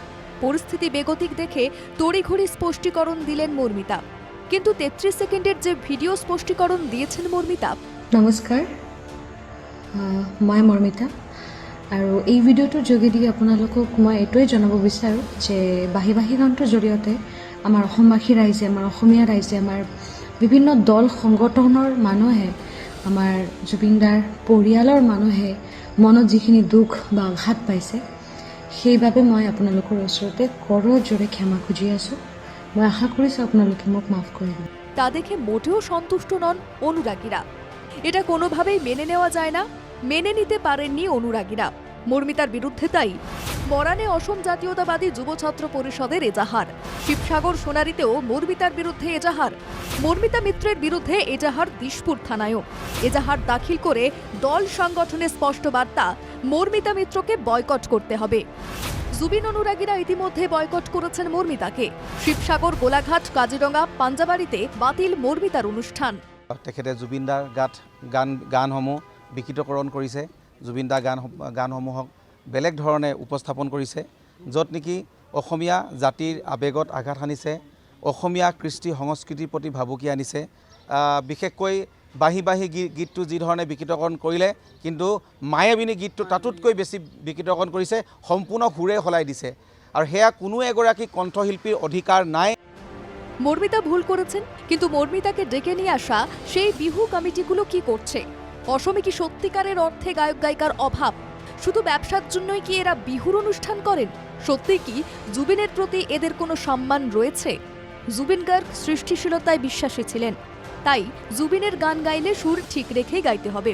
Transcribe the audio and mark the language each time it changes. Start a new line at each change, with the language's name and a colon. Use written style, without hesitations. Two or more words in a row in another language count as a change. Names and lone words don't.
Bangla: পরিস্থিতি বেগতিক দেখে তড়িঘড়ি স্পষ্টীকরণ দিলেন মর্মিতা। কিন্তু 33 সেকেন্ডের যে ভিডিও স্পষ্টীকরণ দিয়েছেন মর্মিতা।
Assamese: নমস্কাৰ, মই মৰ্মিতা, আৰু এই ভিডিঅ'টোৰ যোগেদি আপোনালোকক মই এইটোৱে জনাব বিচাৰোঁ যে বাহি গানটোৰ জৰিয়তে আমাৰ অসমবাসী ৰাইজে, আমাৰ অসমীয়া ৰাইজে, আমাৰ বিভিন্ন দল সংগঠনৰ মানুহে, আমাৰ জুবিনদাৰ পৰিয়ালৰ মানুহে মনত যিখিনি দুখ বা আঘাত পাইছে, সেইবাবে মই আপোনালোকৰ ওচৰতে কৰৰ জোৰে ক্ষমা খুজি আছোঁ। মই আশা কৰিছোঁ আপোনালোকে মোক মাফ কৰিব।
Bangla: তা দেখে মোটেও সন্তুষ্ট নন অনুরাগীরা। এটা কোনোভাবেই মেনে নেওয়া যায় না, মেনে নিতে পারেননি অনুরাগীরা। মর্মিতার বিরুদ্ধে তাই মরানে অসম জাতীয়তাবাদী যুব ছাত্র পরিষদের এজাহার। শিবসাগর সোনারীতেও মর্মিতার বিরুদ্ধে এজাহার। মর্মিতা মিত্রের বিরুদ্ধে এজাহার দিশপুর থানায়ও। এজাহার দাখিল করে দল সংগঠনের স্পষ্ট বার্তা, মর্মিতা মিত্রকে বয়কট করতে হবে। জুবিন অনুরাগীরা ইতিমধ্যে বয়কট করেছেন মর্মিতাকে। শিবসাগর, গোলাঘাট, কাজিরঙা, পাঞ্জাবাড়িতে বাতিল মর্মিতার অনুষ্ঠান।
Assamese: তেখেতে জুবিনদাৰ গানসমূহ বিকৃতকৰণ কৰিছে। জুবিনদাৰ গানসমূহক বেলেগ ধৰণে উপস্থাপন কৰিছে, য'ত নেকি অসমীয়া জাতিৰ আৱেগত আঘাত সানিছে, অসমীয়া কৃষ্টি সংস্কৃতিৰ প্ৰতি ভাবুকি আনিছে। বিশেষকৈ বাহি গীতটো যি ধৰণে বিকৃতকৰণ কৰিলে, কিন্তু মায়াবিনী গীতটো তাতোতকৈ বেছি বিকৃতকৰণ কৰিছে, সম্পূৰ্ণ সুৰে সলাই দিছে। আৰু সেয়া কোনো এগৰাকী কণ্ঠশিল্পীৰ অধিকাৰ নাই।
Bangla: মর্মিতা ভুল করেছেন, কিন্তু মর্মিতাকে ডেকে নিয়ে আসা সেই বিহু কমিটিগুলো কি করছে? অসমে কি সত্যিকারের অর্থে গায়ক গায়িকার অভাব? শুধু ব্যবসার জন্যই কি এরা বিহুর অনুষ্ঠান করেন? সত্যি কি জুবিনের প্রতি এদের কোনো সম্মান রয়েছে? জুবিন গার্গ সৃষ্টিশীলতায় বিশ্বাসী ছিলেন, তাই জুবিনের গান গাইলে সুর ঠিক রেখেই গাইতে হবে।